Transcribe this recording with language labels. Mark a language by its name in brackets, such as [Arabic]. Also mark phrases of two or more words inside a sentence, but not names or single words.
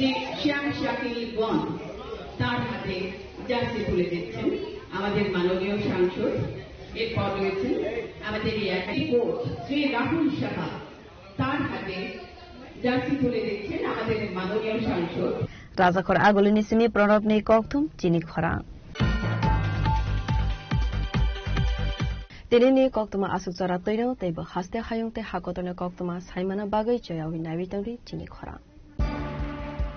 [Bangla] তার হাতে জার্সি তুলে দিচ্ছেন আমাদের মাননীয় সাংসদ এরপর রয়েছেন আমাদের কোচ শ্রী রাহুল সাহা তার হাতে জার্সি তুলে দিচ্ছেন আমাদের মাননীয় সাংসদ [Kok Borok] Rajakor agolini simi pranabni kokthum Chini Khwarang Tinini koktuma asuk chara toino teibo haste hayungte hakotone koktuma saimana bagai choyawi nawi tangri Chini Khwarang